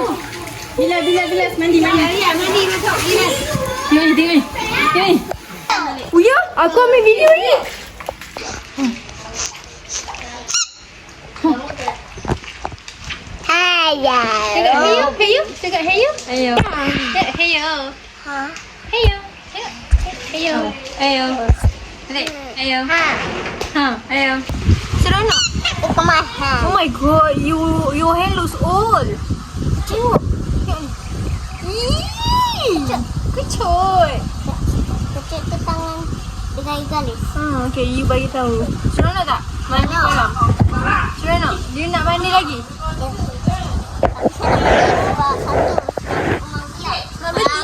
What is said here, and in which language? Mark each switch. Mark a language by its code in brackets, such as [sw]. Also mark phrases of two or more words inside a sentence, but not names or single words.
[ms] Bila mandi. Ya, mandi masuk. Tengok ni. Uya, aku ambil video ni. Tengok Heyo. Tengok Heyo. Heyo. Tengok Heyo. Heyo. Heyo. Heyo. Tengok Heyo. Heyo. Seronok. [en] Oh my god, your hair looks old. [ms] Tengok. Kecut. Kecil tu tangan bergaris-garis. Okay, you bagi tahu. Seronok tak? Mandi kolam. Seronok. Dia nak mandi lagi? Nak beli?